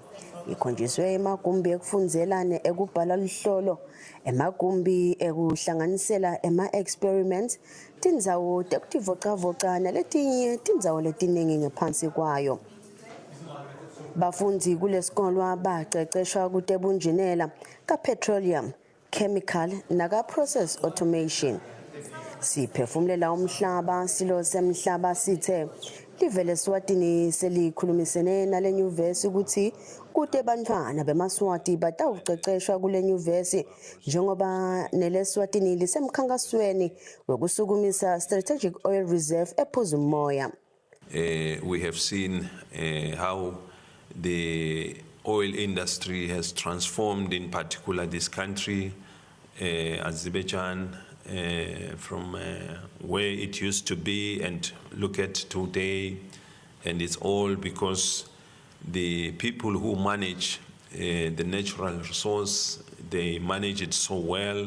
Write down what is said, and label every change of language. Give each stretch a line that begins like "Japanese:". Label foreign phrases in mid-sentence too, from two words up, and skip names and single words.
Swati: Ikhonjiswe emagumbi ekufundzela ekubhala luhlolo, emagumbi ekuhlanganisela ema-experiments, tindzawo tekutivocavoca naletinye tindzawo letiningi ngaphansi kwayo. Bafundi kulesikolwa baceceshwa kutebunjinela ka-petroleum, chemical naka-
English: process automation.
Swati: Siphefumulela umhlaba silo semhlaba sithe live leSwatini selikhulumisene nale nyuvesi ukuthi kude bantwana bemaswati batawuceceshwa kule nyuvesi njengoba neleswatini lisemkhankasweni wokusukumisa
English: strategic oil reserve
Swati: ePhuzu Moya.
English: We have seen how the oil industry has transformed, in particular this country, Azerbaijan, from where it used to be and look at today, and it's all because the people who manage the natural resource, they manage it so well.